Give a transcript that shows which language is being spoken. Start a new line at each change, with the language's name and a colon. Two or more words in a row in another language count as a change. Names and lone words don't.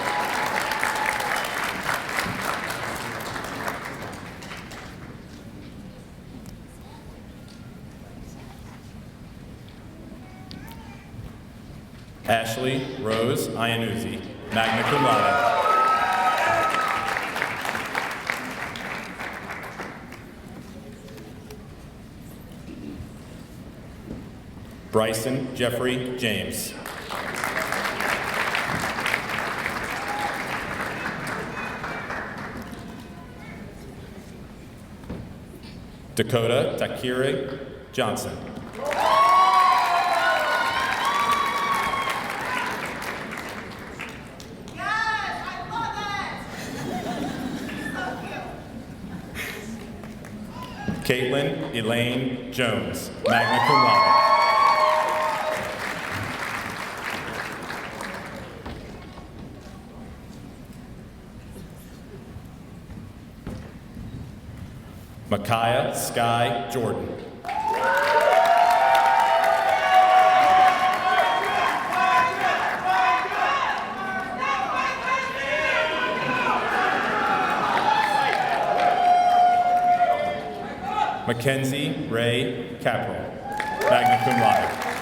English: Ashley Rose Iannuzzi,
Latin: magna cum laude.
English: Bryson Jeffrey James. Dakota Takire Johnson. Caitlin Elaine Jones,
Latin: magna cum laude.
English: Micaiah Sky Jordan. Mackenzie Ray Caprell,
Latin: magna cum laude.